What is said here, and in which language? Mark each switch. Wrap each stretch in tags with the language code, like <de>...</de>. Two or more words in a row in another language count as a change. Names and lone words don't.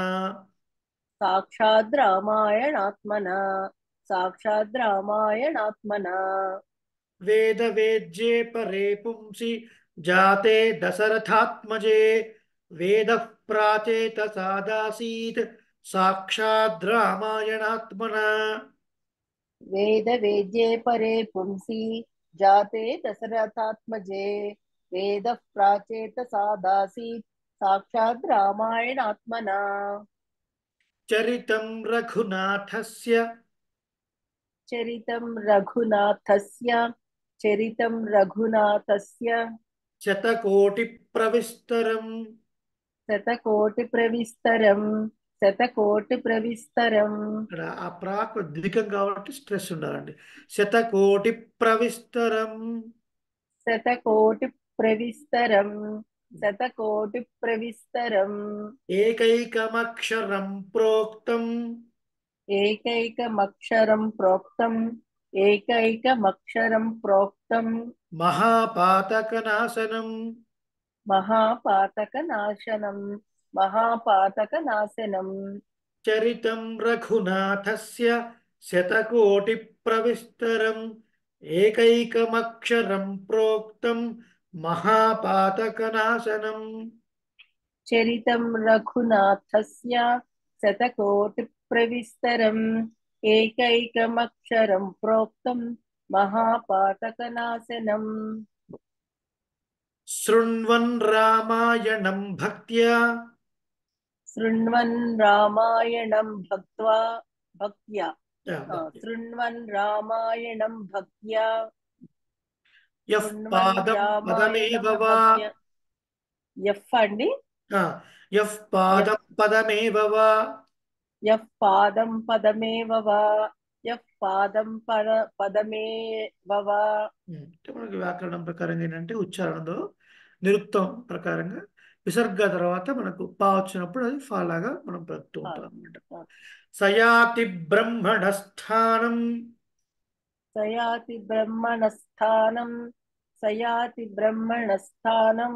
<sa>సాక్షాద్ రామాయణాత్మన సాక్షాద్ రామాయణాత్మన వేద వేద్యే పరే పుంసి జాతే దశరథాత్మజే వేద ప్రాచేత సాదాసీత్ సాక్షాద్ రామాయణాత్మన. वेद वेद्ये परे पुंसि जाते दशरथात्मजे वेदः प्राचेत सादासीत् साक्षात् रामायणात्मना. చరితం రఘునాథస్య चरितं रघुनाथस्य चरितं रघुनाथस्य శతకోటి ప్రవిస్తరం. शतकोटिप्रविस्तरं शतकोटिप्रविस्तरम्</sa> <te>ఇక్కడ ఆ ప్రాక్ ద్వికం కాబట్టి స్ట్రెస్ ఉండాలండి.</te> <sa>శతకోటి ప్రవిస్తరం. शतकोटिप्रविस्तरं शतकोटिप्रविस्तरम् ఏకైకమక్షరం ప్రోక్తం एकैकमक्षरं प्रोक्तम् एकैकमक्षरं प्रोक्तम् మహాపాతకనాశనం. महापातकनाशनं महापातकनाशनम् చరితం రఘునాథస్య శతకోటి ప్రవిస్తరం ఏకైకమక్షరం ప్రోక్తం మహాపాతకనాశనం. चरितं रघुनाथस्य शतकोटिप्रविस्तरम् एकैकमक्षरं प्रोक्तं महापातकनाशनम् శృణ్వన్ రామాయణం భక్త్యా शृण्वन् रामायणं भक्त्या భక్తి. शृण्वन् रामायणं भक्त्या యః शृण्वन् పాదం పదమేవ रामायणं వా भक्त्या यः అండి యః పాదం పదమేవ వా यः पादं पदमेव वा यः पादं पदमेव वा</sa> <te>అంటే మనకి వ్యాకరణం ప్రకారంగా ఏంటంటే ఉచ్చారణలో నిరుక్తం ప్రకారంగా విసర్గ తర్వాత మనకు పా వచ్చినప్పుడు అది ఫా లాగా మనం పలుకుతూ ఉంటాం అనమాట.</te> <sa>సయాతి బ్రహ్మణస్థానం సయాతి బ్రహ్మణస్థానం సయాతి బ్రహ్మణస్థానం</sa>